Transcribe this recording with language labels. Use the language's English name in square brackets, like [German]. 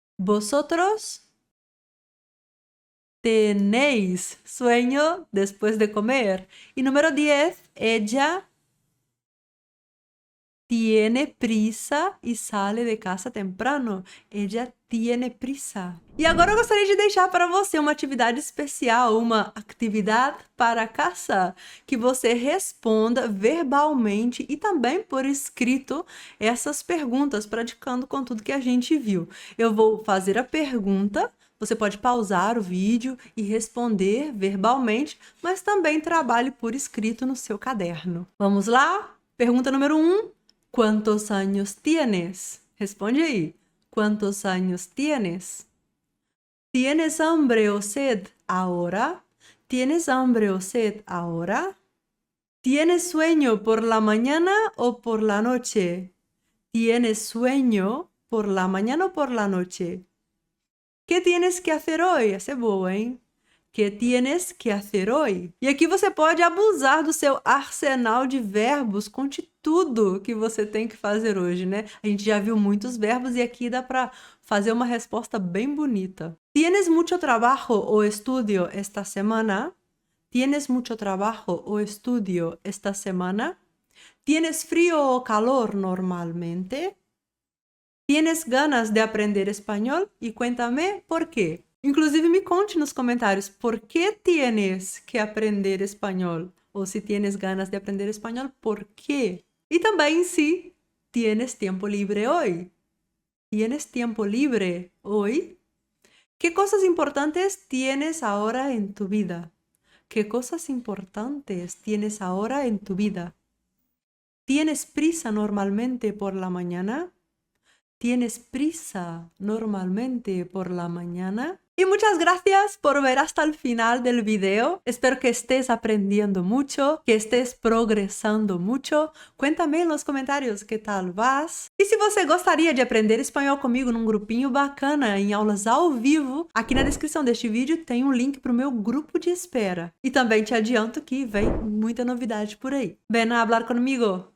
[Spanish] Vosotros tenéis sueño después de comer. Y número 10, ella tiene prisa e sale de casa temprano. Ella tiene prisa. [Portuguese] E agora eu gostaria de deixar para você uma atividade especial, uma atividade para casa, que você responda verbalmente e também por escrito essas perguntas, praticando com tudo que a gente viu. Eu vou fazer a pergunta, você pode pausar o vídeo e responder verbalmente, mas também trabalhe por escrito no seu caderno. Vamos lá? Pergunta número 1. [Spanish] ¿Cuántos años tienes? [Portuguese] Responde aí. [Spanish] ¿Cuántos años tienes? ¿Tienes hambre o sed ahora? ¿Tienes hambre o sed ahora? ¿Tienes sueño por la mañana o por la noche? ¿Tienes sueño por la mañana o por la noche? ¿Qué tienes que hacer hoy? [Portuguese] Essa é boa, hein? [Spanish] Que tienes que hacer hoy? [Portuguese] E aqui você pode abusar do seu arsenal de verbos, conte tudo que você tem que fazer hoje, né? A gente já viu muitos verbos e aqui dá para fazer uma resposta bem bonita. [Spanish] ¿Tienes mucho trabajo o estudio esta semana? ¿Tienes mucho trabajo o estudio esta semana? ¿Tienes frío o calor normalmente? ¿Tienes ganas de aprender español? E cuéntame por quê. [Portuguese] Inclusive, me conte nos comentários por que [Spanish] tienes que aprender [Portuguese] espanhol. Ou se tienes ganas de aprender espanhol, por quê? E também se [Spanish] tienes tiempo libre hoy. ¿Tienes tiempo libre hoy? ¿Qué cosas importantes tienes ahora en tu vida? ¿Qué cosas importantes tienes ahora en tu vida? ¿Tienes prisa normalmente por la mañana? ¿Tienes prisa normalmente por la mañana? Y muchas gracias por ver hasta el final del video. Espero que estés aprendiendo mucho, que estés progresando mucho. Cuéntame en los comentarios qué tal vas. [Portuguese] E se você gostaria de aprender espanhol comigo num grupinho bacana, em aulas ao vivo, aqui na descrição deste vídeo tem um link para o meu grupo de espera. E também te adianto que vem muita novidade por aí. [Spanish] Ven a hablar conmigo!